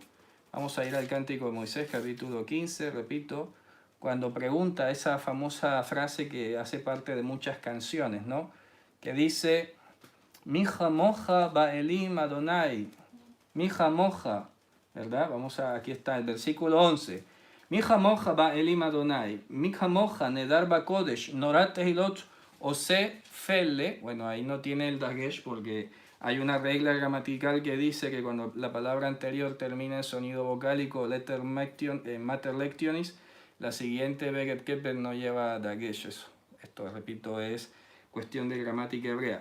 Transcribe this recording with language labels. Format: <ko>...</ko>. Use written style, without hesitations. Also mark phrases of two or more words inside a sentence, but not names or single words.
<es>Vamos a ir al Cántico de Moisés, capítulo 15, repito, cuando pregunta esa famosa frase que hace parte de muchas canciones, ¿no? Que dice,</es> <he>מי כמוכה באלים יהוה, מי כמוכה,</he> <es>¿verdad? Aquí está el versículo 11.</es> <he>מי כמוכה באלים יהוה, מי כמוכה נאדר בקודש, נורא תהלות עושה פלא.</he> <es>Bueno, ahí no tiene el dagesh porque hay una regla gramatical que dice que cuando la palabra anterior termina en sonido vocálico, letter</es> <la>mater lectionis,</la> <es>la siguiente</es> <he>בגד כפת</he> <es>no lleva dagesh. Esto, repito, es cuestión de gramática hebrea.</es>